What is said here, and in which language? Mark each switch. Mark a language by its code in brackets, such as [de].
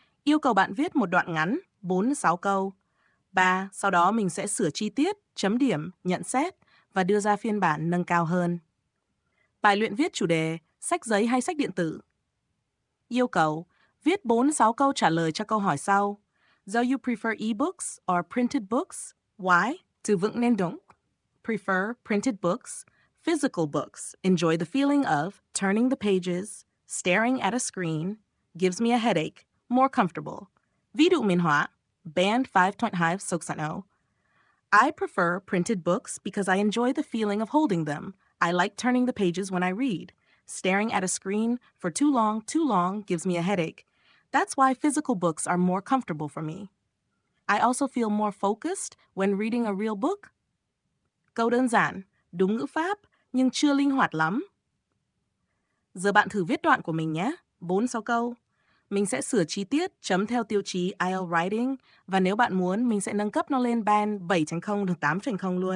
[vi] Yêu cầu bạn viết một đoạn ngắn 4-6 câu. 3. Sau đó mình sẽ sửa chi tiết, chấm điểm, nhận xét và đưa ra phiên bản nâng cao hơn. Bài luyện viết chủ đề, sách giấy hay sách điện tử. Yêu cầu, viết 4-6 câu trả lời cho câu hỏi sau. [en] Do you prefer ebooks or printed books? Why? [vi] Từ vựng nên đúng. [en] Prefer printed books. Physical books. Enjoy the feeling of turning the pages. Staring at a screen. Gives me a headache. More comfortable. [vi] Ví dụ minh họa. [en] Band 5.5 Soksano. I prefer printed books because I enjoy the feeling of holding them. I like turning the pages when I read. Staring at a screen for too long gives me a headache. That's why physical books are more comfortable for me. I also feel more focused when reading a real book. [vi] Câu đơn giản, đúng ngữ pháp, nhưng chưa linh hoạt lắm. Giờ bạn thử viết đoạn của mình nhé, 4-6 câu. Mình sẽ sửa chi tiết, chấm theo tiêu chí IELTS Writing, và nếu bạn muốn, mình sẽ nâng cấp nó lên band 7.0 được 8.0 luôn.